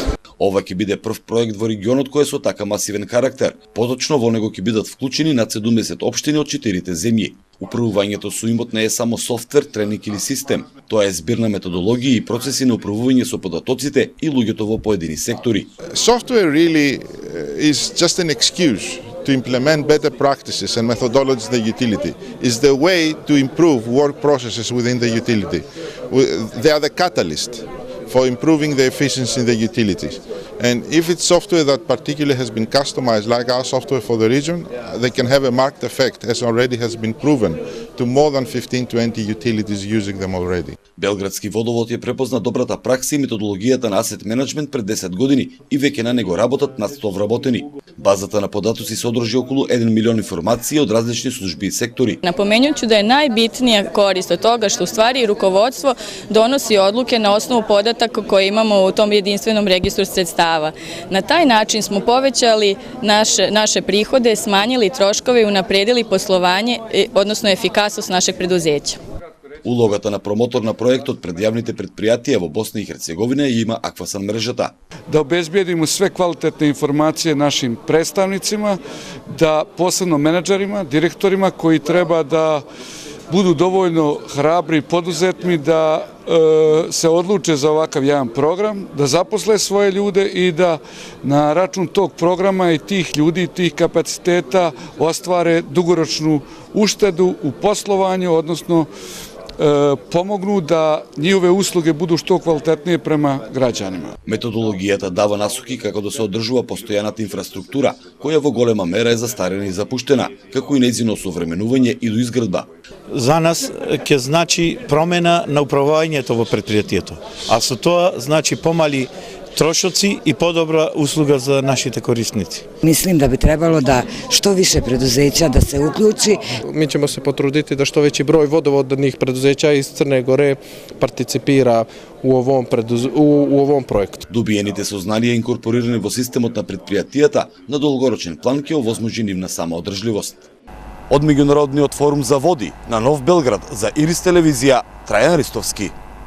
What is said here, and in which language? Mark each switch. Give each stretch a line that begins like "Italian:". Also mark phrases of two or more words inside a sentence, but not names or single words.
Macedonian: Ова ќе биде прв проект во регионот кој е со така масивен карактер. Поточно во него ќе бидат вклучени над 70 општини од 4 земји. Управувањето со имот не е само софтвер, тренинг или систем. Тоа е збир на методологија и процеси на управување со податоците и луѓето во поедини сектори.
English: Software really is just an excuse to implement better practices and methodologies in the utility. Is the way to improve work processes within the utility. They are the catalyst for improving the efficiency in the utilities. And if it's software that particularly has been customized, like our software for the region, they can have a marked effect, as already has been proven, to more than 15-20 utilities using them already.
Macedonian: Белградски водовод ја препозна добрата пракса и методологијата на
English: asset management
Macedonian: пред 10 години и веќе на него работат над 100 вработени. Базата на податоци содржи околу 1 милион информации од различни служби и сектори.
Serbian: Napomenjuću da je najbitnija korist od toga što u stvari rukovodstvo donosi odluke na osnovu podataka koje imamo u tom jedinstvenom registru sredstava. Na taj način smo povećali naše prihode, smanjili troškove i unapredili poslovanje, odnosno efikasnost našeg preduzeća.
Macedonian: Улогата на промотор на проектот пред јавните предпријатија во Босна и Херцеговина ја има Аквасан мрежата.
Bosnian: Da obezbijedimo sve kvalitetne informacije našim predstavnicima, da posebno menadžerima, direktorima koji treba da budu dovoljno hrabri i poduzetni da se odluče za ovakav jedan program, da zaposle svoje ljude i da na račun tog programa i tih ljudi, tih kapaciteta ostvare dugoročnu uštedu u poslovanju, odnosno помогну да njihove услуги буду што квалитетнije према граѓанima.
Macedonian: Методологијата дава насоки како да се одржува постојаната инфраструктура, која во голема мера е застарена и запуштена, како и нејзино осовременување и доизградба. За нас ќе значи промена на управувањето во предпријатието, а со тоа значи помали трошоци и подобра услуга за нашите корисници.
Serbian: Mislim da bi trebalo da što više preduzeća da se uključi. Mi ćemo se potruditi da što veći broj vodovodnih preduzeća iz Crne Gore participira u ovom projektu.
Macedonian: Добиените сознанија инкорпорирани во системот на предпријатијата на долгорочен план ќе овозможи нивна самоодржливост. Од Меѓународниот форум за води на Нов Белград за Ирис телевизија, Трајан Ристовски.